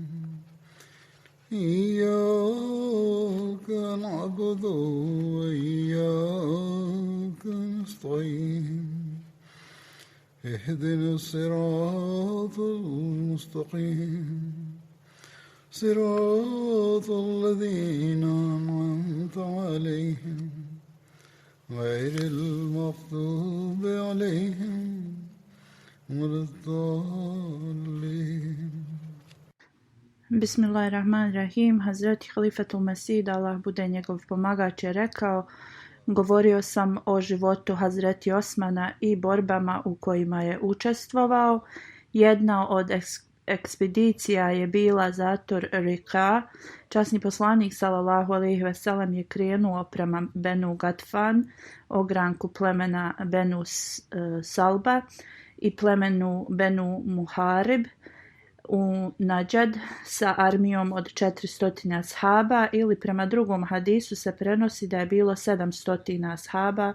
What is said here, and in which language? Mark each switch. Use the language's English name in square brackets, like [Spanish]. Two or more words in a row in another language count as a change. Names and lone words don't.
[Arabic] إياك نعبد وإياك نستعين اهدنا الصراط المستقيم صراط الذين أنعمت عليهم غير المغضوب عليهم ولا الضالين. بسم الله الرحمن الرحيم. [Bosnian] Hazreti Halifatul Mesih, da Allah bude njegov pomagač, je rekao: govorio sam o životu Hazreti Osmana i borbama u kojima je učestvovao. Jedna od ekspedicija je bila Zator Rika. Časni poslanik [Arabic] صلى الله عليه وسلم [Bosnian] je krenuo prema Benu Gatfan, ogranku plemena Benu Salba i plemenu Benu Muharib u Nađad sa armijom od 400 ashaba, ili prema drugom hadisu se prenosi da je bilo 700 ashaba.